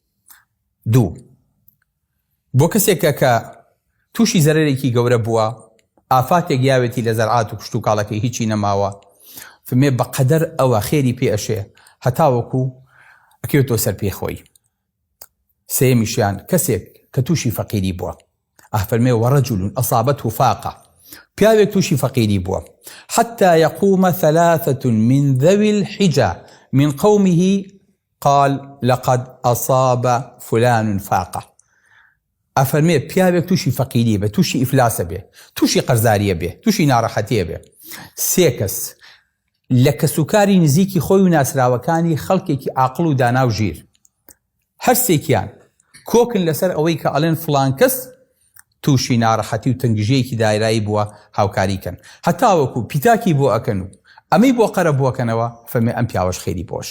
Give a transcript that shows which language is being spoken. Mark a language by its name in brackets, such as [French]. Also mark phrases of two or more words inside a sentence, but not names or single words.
[Central Kurdish] 2 بۆ کەسێکە کە تووشی زەرێکی گەورە بووە، ئافاتێک یاوێتی لە زەرعات و کشت و کاڵەکەی هیچی نەماوە، فمێ بەقەدەر ئەوە خێری پێ ئەشێ هەتاوەکو ئەکەوێتەوە سەر پێخۆی. سێمیشیان کەسێک کە تووشی فەقیری بووە، ئەفەرمێ [Arabic] وەڕەجولون ئەصابەته فاقە، [Central Kurdish] پیاوێک تووشی فەقیری بووە، [Arabic] حتى يقوم 3 من ذوي الحجة من قومه قال لقد أصاب فلان فاقة. [Central Kurdish] ئەفەرمێ پیاوێک تووشی فەقیری بێ، تووشی ئیفلاسە بێ، تووشی قەرزاریە بێ، تووشی ناڕەحەتیە بێ، 3 کەس لە کەسوکاری نزیکی خۆی و ناسراوەکانی خەڵکێکی عاقڵ و دانا و ژیر، هەر سێکیان کۆکن لەسەر ئەوەی کە ئەڵێن فڵان کەس تووشی ناڕەحەتی و تەنگژەیەکی دایرایی بووە هاوکاریکەن، هەتاوەکو پیتاکی بۆ ئەکەن و ئەمەی بۆ قەرە بووەکەنەوە، فەرمێ ئەم پیاوەش خێری بۆشێ.